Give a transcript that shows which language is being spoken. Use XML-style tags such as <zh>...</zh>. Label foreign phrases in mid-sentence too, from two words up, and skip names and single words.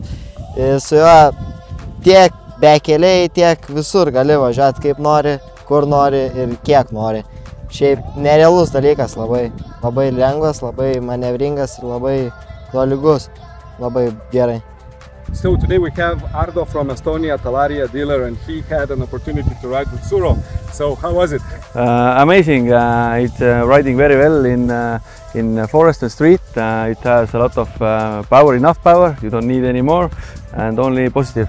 <lt>Ir su juo tiek bekeliai, tiek visur gali važiuoti kaip nori, kur nori ir kiek nori. Šiaip nerealus dalykas, labai lengvas, labai manevringas ir labai tolygus, labai gerai.</lt> <en>So today we have Ardo from Estonia, Talaria dealer, and he had an opportunity to ride with Suro. So how was it? Amazing. It's riding very well in forest and street. It has a lot of power, enough power. You don't need any more, and only positive.</en>